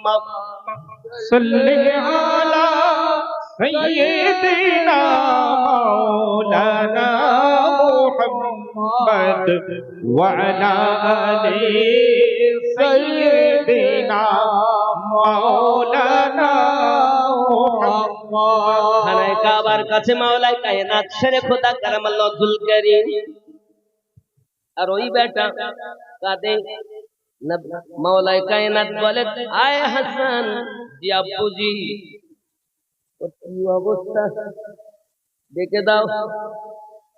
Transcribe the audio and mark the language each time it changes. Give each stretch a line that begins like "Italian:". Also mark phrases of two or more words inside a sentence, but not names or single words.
Arabic: صلی علی سیدنا مولانا محمد وعلی آل سیدنا مولانا محمد۔
Bangla: খানায়ে কাবার কাছে
Urdu: مولائے کائنات شیر خدا
Arabic: كرم الله الكريم,
Bangla: আর ওই বেটা কাঁদে,
Urdu: مولائے کائنات
Bangla: বলে আয় হাসান জি আব্বুজি, ওর কি অবস্থা দেখে দাও।